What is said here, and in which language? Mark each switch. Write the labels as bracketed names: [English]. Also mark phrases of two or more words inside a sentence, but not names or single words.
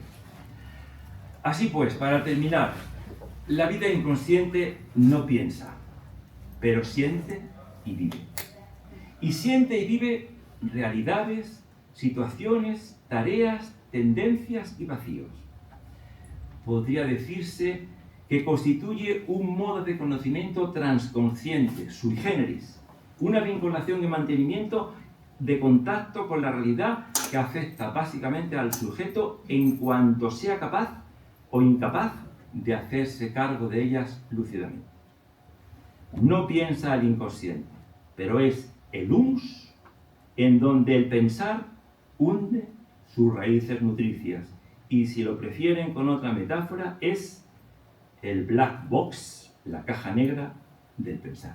[Spanish] Así pues, para terminar, la vida inconsciente no piensa, pero siente y vive. Y siente y vive realidades, situaciones, tareas, tendencias y vacíos. Podría decirse que constituye un modo de conocimiento transconsciente, [Latin] sui generis, [Spanish] una vinculación y mantenimiento de contacto con la realidad que afecta básicamente al sujeto en cuanto sea capaz o incapaz de hacerse cargo de ellas lúcidamente. No piensa al inconsciente, pero es el humus en donde el pensar hunde sus raíces nutricias, y si lo prefieren con otra metáfora, es el [English] black box, [Spanish] la caja negra del pensar.